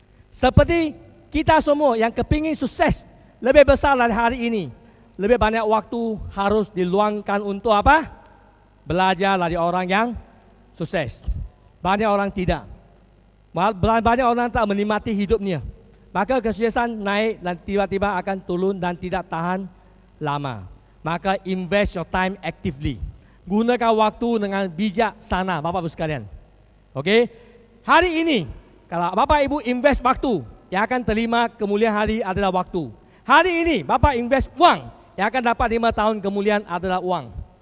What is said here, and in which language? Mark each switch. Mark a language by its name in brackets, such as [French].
[Indonesian] Seperti kita semua yang kepingin sukses lebih besar dari hari ini, lebih banyak waktu harus diluangkan untuk apa? Belajar dari orang yang sukses. Banyak orang tidak. Banyak orang tak menikmati hidupnya. Maka kesuksesan naik dan tiba-tiba akan turun dan tidak tahan lama. Maka [English] invest your time actively. [Indonesian] Gunakan waktu dengan bijaksana, Bapak Ibu sekalian. Oke? Hari ini, kalau Bapak Ibu invest waktu, yang akan terima kemuliaan hari adalah waktu. Hari ini, Bapak invest uang, yang akan dapat 5 tahun kemuliaan adalah uang.